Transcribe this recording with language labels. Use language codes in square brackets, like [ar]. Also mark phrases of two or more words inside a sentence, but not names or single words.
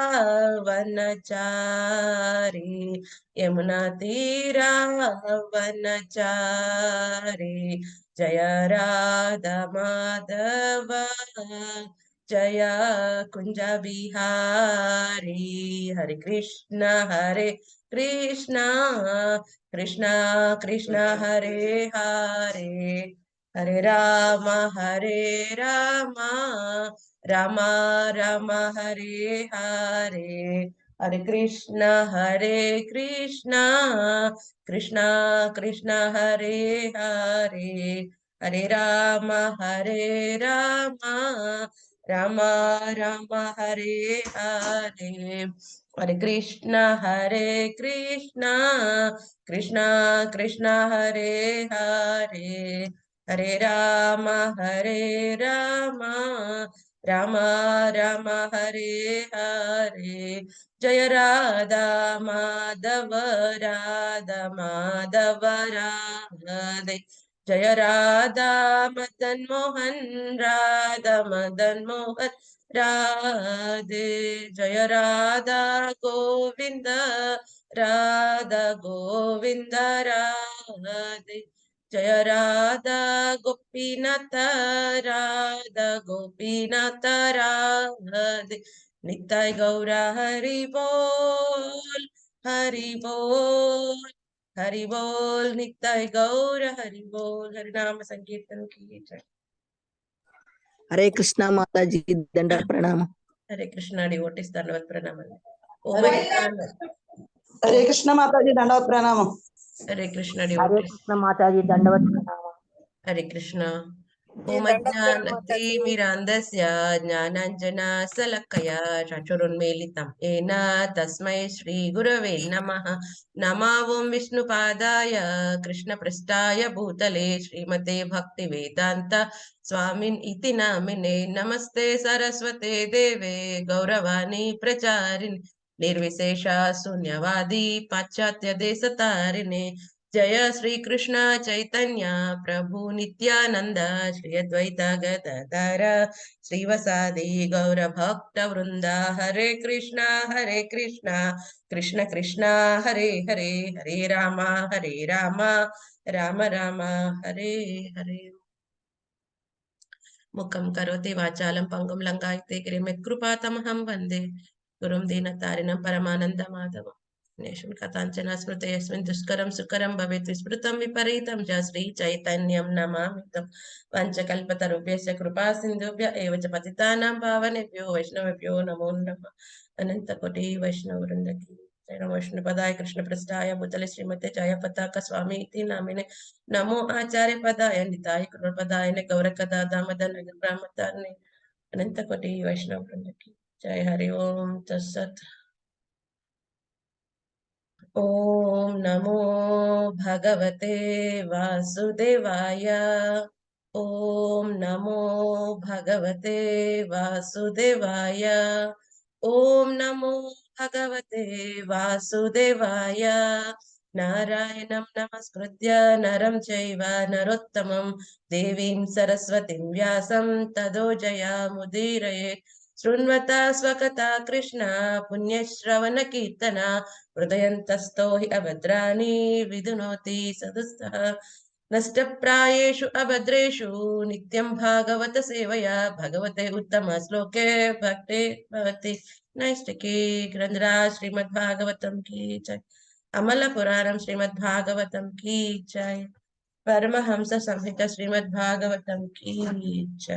[sa] వనచారి యమునా తీరా వనచారి జయ రాధ మాధవ జయ కుంజ బిహారీ హరే కృష్ణ కృష్ణ కృష్ణ కృష్ణ హరే హరే హరే రామ రామ రామ హరే హరే హరే కృష్ణ కృష్ణ కృష్ణ కృష్ణ హరే హరే హరే రామ రామ రామ రామ హరే హరే హరే కృష్ణ కృష్ణ కృష్ణ కృష్ణ హరే హరే హరే రామ రామ రామ రామ హరే హరే జయ రాధా మాధవ రాధే జయ రాధా మదన్ మోహన్ రాధే జయ రాధా గోవింద గోవింద రాధే జయ రాధా గోపీనాథ గోపీనాథ రాధే నిత్య గౌర హరి బోల్ [hi] हरि बोल नित्य गौर हरि बोल हरि नाम संकीर्तन की जय। हरे कृष्ण माता जी, दंडवत प्रणाम। हरे कृष्ण डिवोटीस धन्यवाद प्रणाम। हरे कृष्ण माता जी [te] దండవత్ ప్రణామం। [hi] हरे कृष्ण हरे डिवोटीस कृष्ण माता जी [te] దండవత్ ప్రణామం। [hi] हरे कृष्ण जी ओम दंडवत प्रणाम माता जी। [sa] अज्ञानतिमिरान्धस्य ज्ञानाञ्जनशलाकया चक्षुरुन्मीलितं येन तस्मै श्रीगुरवे नमः। नमः ॐ विष्णुपादाय कृष्णपृष्ठाय भूतले श्रीमते भक्तिवेदान्त स्वामिन् इति नामिने नमस्ते सरस्वते देवे गौरवाणी प्रचारिणे निर्विशेष शून्यवादी पाश्चात्य देशतारिणे जय श्री कृष्ण चैतन्य प्रभु नित्यानंद श्री अद्वैत गदाधर श्रीवसादि गौर भक्त वृंद हरे कृष्ण कृष्ण कृष्ण हरे हरे हरे राम राम राम हरे हरे मुखं करोति वाचालं पंगुं लङ्घयते गिरिं यत्कृपातमहं वन्दे गुरुं दीनतारिणं परमानन्दमाधवम् कथाञ्चन स्मृते यस्मिन् दुष्करं सुकरं भवेत् विस्मृतं विपरीतं च श्रीचैतन्यं नमामि तं पञ्चकल्पतरुभ्यश्च कृपा सिन्धुभ्य एव च पतितानां पावनेभ्यो वैष्णवेभ्यो नमो नमः। [hi] अनन्तकोटि वैष्णववृन्द की जय। [sa] नमो विष्णुपदाय कृष्णप्रेष्ठाय भूतले श्रीमते जय पताका स्वामी इति नामिने नमो आचार्य पदाय निताय कृपदाय गौरकदा दामदन ब्रह्मचारिणे [hi] अनन्तकोटि वैष्णववृन्द की जय। [sa] हरि ओम तत्सत्। ओम नमो भगवते वासुदेवाय ओम नमो भगवते वासुदेवाय ओम नमो भगवते वासुदेवाय नारायणं नमस्कृत्य नरं चैव नरोत्तमं देवीं सरस्वतीं व्यासं ततो जयामुदीरये शृण्वता स्वकथा कृष्ण पुण्यश्रवण कीर्तना हृदयन्तस्थो हि अभद्राणि विधुनोति सदस्तः నష్టప్రాయేషు అభద్రేషు నిత్యం భాగవత సేవయా భగవతే ఉత్తమ శ్లోకే భక్తే భవతి నైష్టికీ. [hi] ग्रंथराज श्रीमद् भागवतम् की जै. अमल पुराणम् श्रीमद् भागवतम् की जै. परमहंस संहिता श्रीमद् भागवतम् की जै.